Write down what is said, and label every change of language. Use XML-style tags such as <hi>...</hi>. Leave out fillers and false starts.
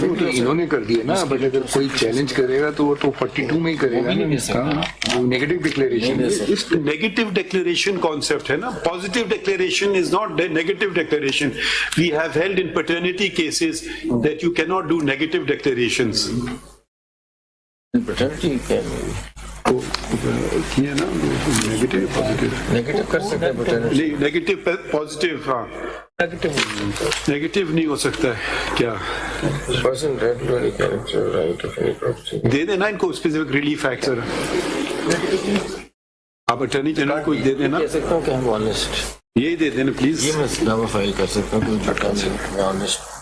<hi>इन्होंने कर दिया ना, बट अगर कोई चैलेंज करेगा तो वो तो 42 में ही करेगा. Negative declaration.</hi> <en>Negative declaration concept</en> <hi>है ना.</hi> <en>Positive declaration is not negative declaration. We have held in paternity cases that you cannot do negative declarations. paternity can</en> <hi>किया ना, negative positive. negative कर सकते हैं paternity.</hi> <en>Negative positive, हाँ.</en> <hi>Negative नहीं हो सकता है क्या?</hi> <en>Person entitled to any character right of any property.</en> <hi>दे देना इनको specific relief act सर. आप अटर्नी जनरल को दे देना. कह सकता हूँ कि हम honest. यही दे देना प्लीज. ये मैं दावा फाइल कर सकता हूँ कि झूठा नहीं, मैं honest.</hi>